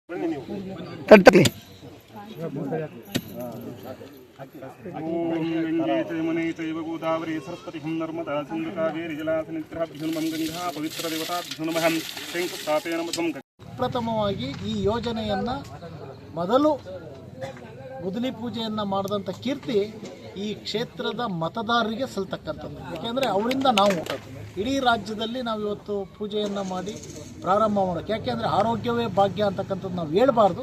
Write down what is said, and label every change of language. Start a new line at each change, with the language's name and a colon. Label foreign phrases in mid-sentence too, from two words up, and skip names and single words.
Kannada: ತಟ್ಟಲಿ
Sanskrit: गोदावरी सरस्वती नर्मदा सिंधु कावेरी जलासनिग्रहं गंगा पवित्र देवताभ्युनमहं शंकुस्थापेन
Kannada: ಪ್ರಥಮವಾಗಿ ಈ ಯೋಜನೆಯನ್ನು ಮೊದಲು ಗುದ್ದಲಿ ಪೂಜೆಯನ್ನು ಮಾಡಿದಂಥ ಕೀರ್ತಿ ಈ ಕ್ಷೇತ್ರದ ಮತದಾರರಿಗೆ ಸಲ್ತಕ್ಕಂಥದ್ದು. ಯಾಕೆಂದರೆ ಅವರಿಂದ ನಾವು ಇಡೀ ರಾಜ್ಯದಲ್ಲಿ ನಾವು ಇವತ್ತು ಪೂಜೆಯನ್ನು ಮಾಡಿ ಪ್ರಾರಂಭ ಮಾಡೋಕ್ಕೆ, ಯಾಕೆಂದರೆ ಆರೋಗ್ಯವೇ ಭಾಗ್ಯ ಅಂತಕ್ಕಂಥದ್ದು ನಾವು ಹೇಳ್ಬಾರ್ದು.